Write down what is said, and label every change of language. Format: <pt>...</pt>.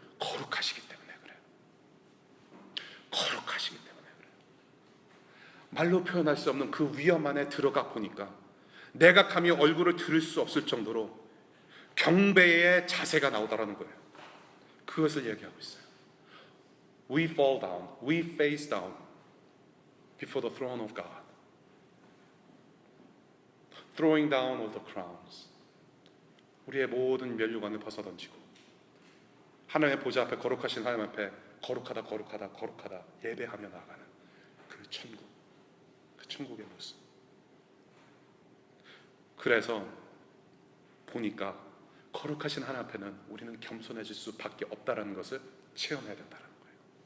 <ko>거룩하시기 때문에 그래요. 거룩하시기 때문에 그래요. 말로 표현할 수 없는 그 위험 안에 들어가 보니까 내가 감히 얼굴을 들을 수 없을 정도로 경배의 자세가 나오더라는 거예요. 그것을 얘기하고 있어요.</ko> <en>We fall down, we face down before the throne of God, throwing down all the crowns.</en> <ko>우리의 모든 면류관을 벗어던지고 하나님의 보좌 앞에 거룩하신 하나님 앞에 거룩하다 거룩하다 거룩하다 예배하며 나아가는 그 천국, 그 천국의 모습. 그래서 보니까 거룩하신 하나님 앞에는 우리는 겸손해질 수밖에 없다는 것을 체험해야 된다는 거예요.</ko>